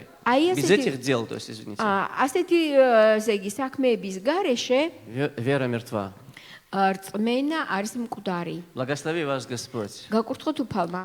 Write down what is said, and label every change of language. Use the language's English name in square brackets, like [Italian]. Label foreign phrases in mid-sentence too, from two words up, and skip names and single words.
[Russian] Ai, без este- этих дел, то есть, извините, [Georgian] ასეთი ესე იგი საქმეების გარეშე [Russian] вера мертва. [Georgian] რწმენა არის მკვდარი. [Russian] Благослови вас Господь. [Georgian] გაკურთხოთ უფალმა.